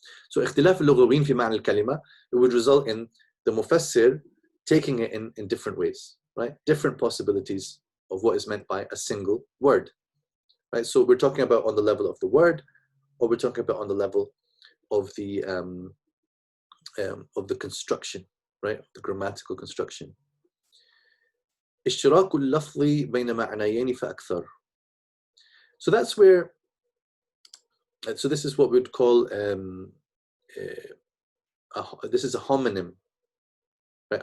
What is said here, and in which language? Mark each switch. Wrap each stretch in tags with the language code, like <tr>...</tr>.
<en>So</en> <ar>اختلاف اللغويين في معنى الكلمة,</ar> <en>it would result in the mufassir taking it in different ways, right? Different possibilities of what is meant by a single word, right? So we're talking about on the level of the word, or we're talking about on the level of the construction, right? The grammatical construction.</en> <ar>اشتراك اللفظ بين معنيين فأكثر.</ar> <en>So that's where, so this is what we'd call, this is a homonym, right?</en>